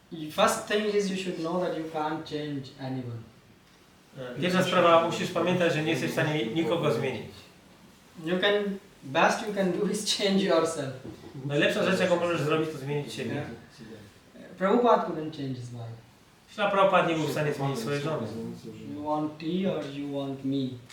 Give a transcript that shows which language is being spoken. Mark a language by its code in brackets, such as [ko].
[en] First thing is you should know that you can't change anyone. [pl] Pierwsza sprawa, musisz pamiętać, że nie jesteś w stanie nikogo zmienić. [en] Best you can do is change yourself. [pl] Najlepsza rzecz, jaką możesz zrobić, to zmienić siebie. [en] Prabhupada couldn't change his wife. [pl] Śla Prabhupada nie był w stanie zmienić swojej żony. [en] You want tea or you want me?